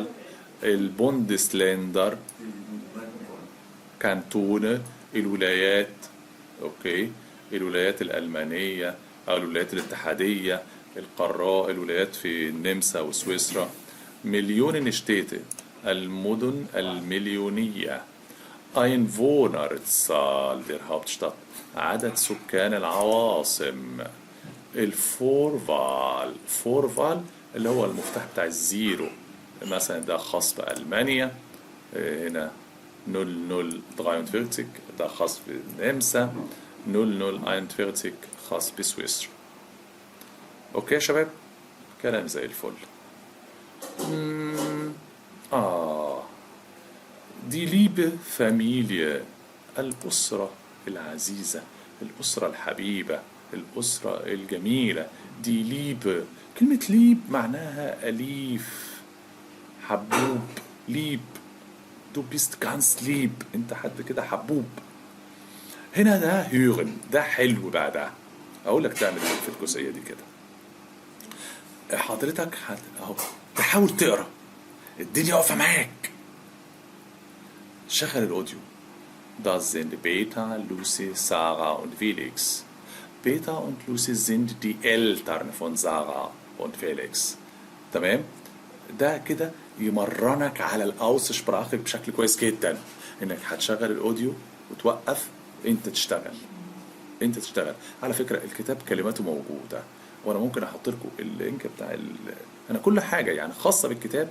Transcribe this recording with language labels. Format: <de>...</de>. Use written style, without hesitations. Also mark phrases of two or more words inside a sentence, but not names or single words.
<de>Bundesländer Kantone,</de> <ar>الولايات. اوكي، الولايات الألمانية أو الولايات الاتحادية، الولايات في النمسا وسويسرا.</ar> <de>Millionen Städte,</de> <ar>المدن المليونية.</ar> <de>Einwohnerzahl der Hauptstadt،</de> <ar>عدد سكان العواصم. الفورفال، فورفال اللي هو المفتاح بتاع الزيرو، مثلا ده خاص بألمانيا، هنا 0043 ده خاص بالنمسا، 0041 خاص بسويسرا. اوكي يا شباب، كلام زي الفل.</ar> <de>die liebe Familie,</de> <ar>الأسرة العزيزة، الأسرة الحبيبة، الأسرة الجميلة.</ar> <de>die liebe,</de> <ar>كلمة ليب معناها أليف، حبوب. ليب،</ar> <de>du bist ganz lieb،</de> <ar>انت حد كده حبوب. هنا ده هيورن، ده حلو بقى. ده اقول لك تعمل ايه في الجزئيه دي كده. حضرتك اهو تحاول تقرا، الدنيا واقفه معاك. شغل الاوديو.</ar> <de>Das sind Beta, Lucy, Sarah und Felix. Beta und Lucy sind die Eltern von Sarah und Felix.</de> <ar>تمام؟ ده كده يمرنك على الأوسسبراخ بشكل كويس جدا، انك هتشغل الاوديو وتوقف، انت تشتغل. على فكرة الكتاب كلماته موجودة، وانا ممكن احط لكم اللينك بتاع انا كل حاجة يعني خاصة بالكتاب.</ar>